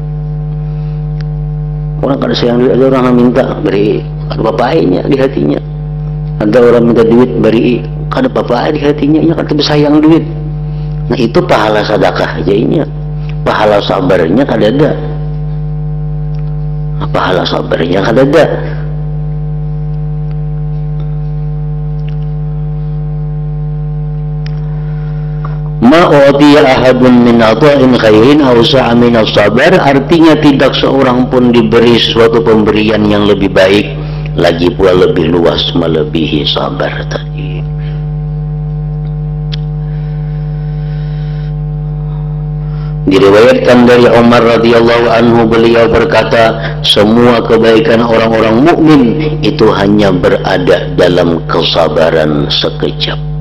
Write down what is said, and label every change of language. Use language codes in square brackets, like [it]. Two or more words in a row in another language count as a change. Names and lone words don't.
[bjn] Orang kada sayang duit, ada orang yang minta beri, ada bapaknya di hatinya. Ada orang minta duit beri, kada apa-apa di hatinya, ya kada sayang duit. Nah itu pahala sedekah aja ini, pahala sabarnya kada ada. Nah, pahala sabarnya kada ada. [ar] ما أعطي أحد من عطاء خيرا أوسع من الصبر, [id] artinya tidak seorang pun diberi suatu pemberian yang lebih baik, lagi pula lebih luas melebihi sabar tadi. Diriwayatkan dari Umar [ar] رضي الله عنه, [id] beliau berkata, semua kebaikan orang-orang mukmin itu hanya berada dalam kesabaran sekejap.